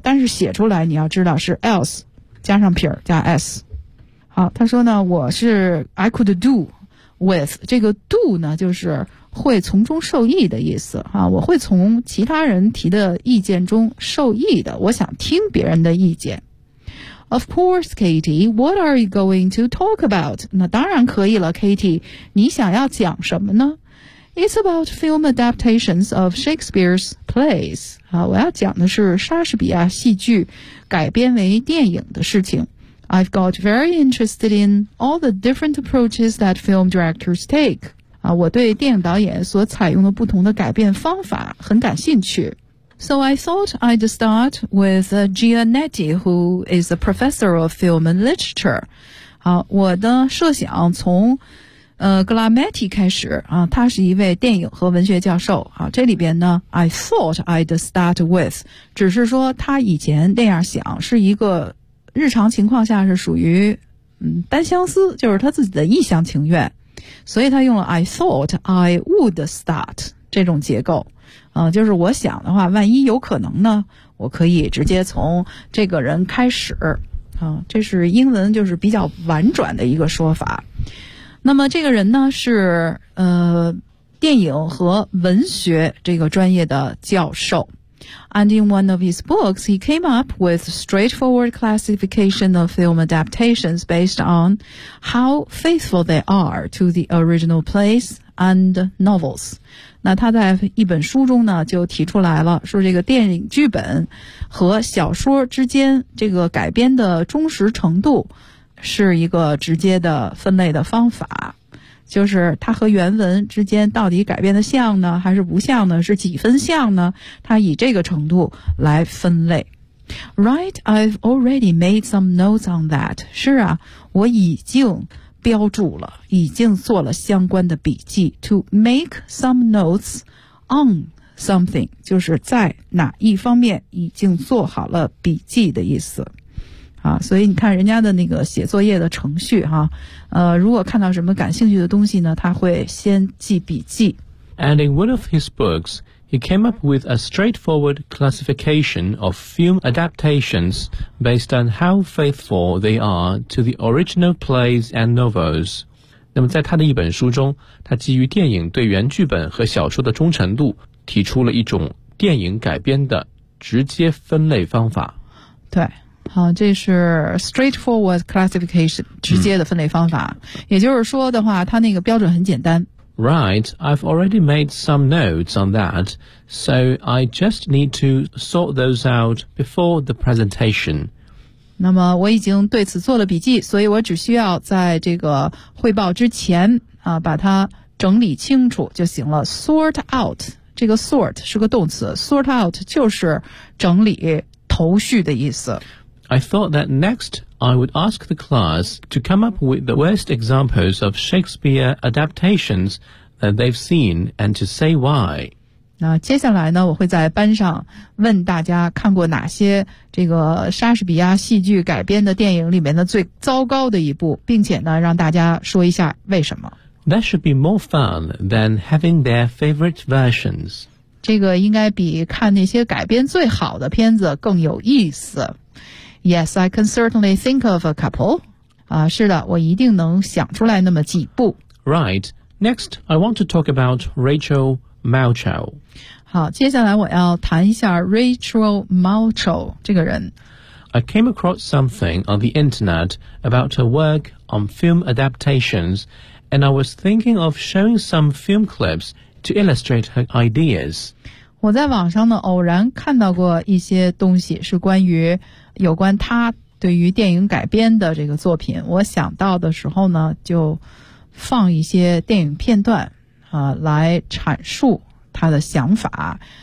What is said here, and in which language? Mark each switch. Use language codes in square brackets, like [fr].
[zh] 但是写出来你要知道是 else 加上撇加 s。好，他说呢，我是 [en] I could do with [zh] 这个 do 呢，就是。会从中受益的意思啊，我会从其他人提的意见中受益的，我想听别人的意见。 [en] Of course, Katie, what are you going to talk about? [zh] 那当然可以了 ,Katie, 你想要讲什么呢？ [en] It's about film adaptations of Shakespeare's plays. [zh] 啊，我要讲的是莎士比亚戏剧改编为电影的事情。 [en] I've got very interested in all the different approaches that film directors take. [zh] 我对电影导演所采用的不同的改变方法很感兴趣。 [en] So I thought I'd start with Gianetti, who is a professor of film and literature. [zh] 我的设想从Glametti 开始啊，他是一位电影和文学教授。好，这里边呢 , [en] I thought I'd start with, [zh] 只是说他以前那样想是一个日常情况下是属于单相思，就是他自己的一厢情愿。所以他用了 [en] I thought I would start [zh] 这种结构，就是我想的话，万一有可能呢，我可以直接从这个人开始，这是英文就是比较婉转的一个说法。那么这个人呢是电影和文学这个专业的教授。 [en] And in one of his books, he came up with straightforward classification of film adaptations based on how faithful they are to the original plays and novels. [zh] 那他在一本书中呢就提出来了，说这个电影剧本和小说之间这个改编的忠实程度是一个直接的分类的方法，就是它和原文之间到底改变的像呢还是不像呢，是几分像呢，它以这个程度来分类。 [en] Right, I've already made some notes on that. [zh] 是啊，我已经标注了，已经做了相关的笔记。 [en] To make some notes on something [zh] 就是在哪一方面已经做好了笔记的意思啊，所以你看人家的那个写作业的程序哈、啊，如果看到什么感兴趣的东西呢，他会先记笔记。 [en] And in one of his books, he came up with a straightforward classification of film adaptations based on how faithful they are to the original plays and novels. [zh] 那么在他的一本书中，他基于电影对原剧本和小说的忠诚度，提出了一种电影改编的直接分类方法。对。好，这是 [en] straightforward classification, [zh] 直接的分类方法、嗯、也就是说的话它那个标准很简单。 [en] Right, I've already made some notes on that, so I just need to sort those out before the presentation. [zh] 那么我已经对此做了笔记，所以我只需要在这个汇报之前、啊、把它整理清楚就行了。 sort out, 这个 sort 是个动词， sort out 就是整理头绪的意思。 [en] I thought that next I would ask the class to come up with the worst examples of Shakespeare adaptations that they've seen and to say why. [zh] 那接下来呢，我会在班上问大家看过哪些这个莎士比亚戏剧改编的电影里面的最糟糕的一部，并且呢让大家说一下为什么。 [en] That should be more fun than having their favorite versions. [zh] 这个应该比看那些改编最好的片子更有意思。 [en] Yes, I can certainly think of a couple. [zh] 啊，是的，我一定能想出来那么几部。 [en] Right. Next, I want to talk about Rachel Malchow. [zh] 好，接下来我要谈一下 Rachel Malchow 这个人。 [en] I came across something on the internet about her work on film adaptations, and I was thinking of showing some film clips to illustrate her ideas. [zh] 我在网上呢偶然看到过一些东西，是关于有关他对于电影改编的这个作品，我想到的时候呢就放一些电影片段啊、来阐述他的想法。